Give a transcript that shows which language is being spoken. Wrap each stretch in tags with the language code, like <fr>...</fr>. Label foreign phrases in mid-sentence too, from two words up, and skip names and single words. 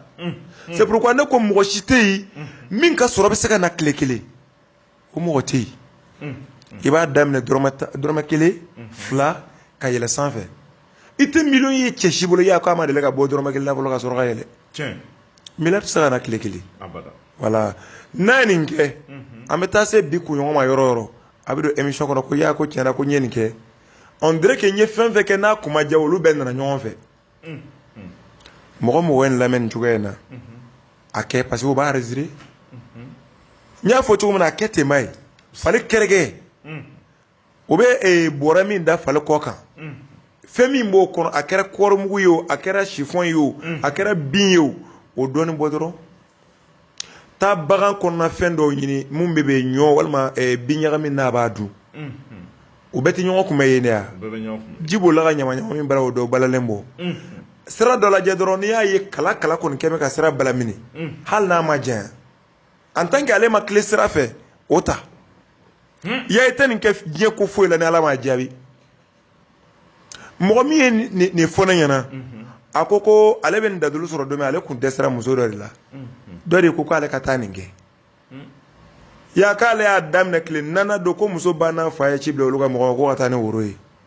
<fr>c'est pourquoi</fr> <bm>ne ko mɔgɔ si tɛ yen min ka sɔrɔ bɛ se ka na tile kelen o mɔgɔ tɛ yen i b'a daminɛ dɔrɔmɛ 1 2 ka yɛlɛ sanfɛ i tɛ miliyɔn ye cɛ si bolo i y'a ko a ma deli ka bɔ dɔrɔmɛ 1 la fɔlɔ ka sɔrɔ ka yɛlɛ miliyɔn tɛ se ka na tile kelen voilà n'a ye nin kɛ an bɛ taa se bi kunɲɔgɔn ma yɔrɔ o yɔrɔ a bɛ don émission kɔnɔ ko y'a ko tiɲɛna ko n ye nin kɛ</bm> <fr>on dirait que</fr> <bm>n ye fɛn fɛn kɛ n'a kun ma diya olu bɛɛ nana ɲɔgɔn fɛ mɔgɔ mɔgɔ ye nin lamɛn nin cogoya in na a kɛ</bm> <fr>parce que</fr> <bm>o b'a résister n y'a fɔ cogo min na a kɛ ten ma ye fali kɛrɛkɛ o bɛ bɔrɛ min da fali kɔ kan fɛn min b'o kɔnɔ a kɛra kɔɔrimugu ye o a kɛra chiffon ye o a kɛra bin ye o dɔɔnin bɔ dɔrɔn taa bagan kɔnɔna fɛn dɔw ɲini mun bɛ ɲɔ walima bin ɲagami n'a b'a dun o bɛɛ tɛ ɲɔgɔn kunbɛ yen de wa ji b'o la ka ɲamaɲama min bara o dɔw balalen bɔ sira dɔ lajɛ dɔrɔn n'i y'a ye kala kɔni kɛ bɛ ka sira balamini hali n'a ma janya</bm> <fr>en tant que</fr> <bm>ale ma tile sira fɛ o ta ya i tɛ nin kɛ diɲɛ ko foyi la ni Ala m'a jaabi mɔgɔ min ye nin fɔ ne ɲɛna a ko ale bɛ nin dadulu sɔrɔ don min ale kun dɛsɛra muso dɔ de la dɔ de ko k'ale ka taa nin kɛ ya k'ale y'a daminɛ tile 4 don ko muso banna fa ye ci bila olu ka mɔgɔ ko ka taa ni woro ye</bm>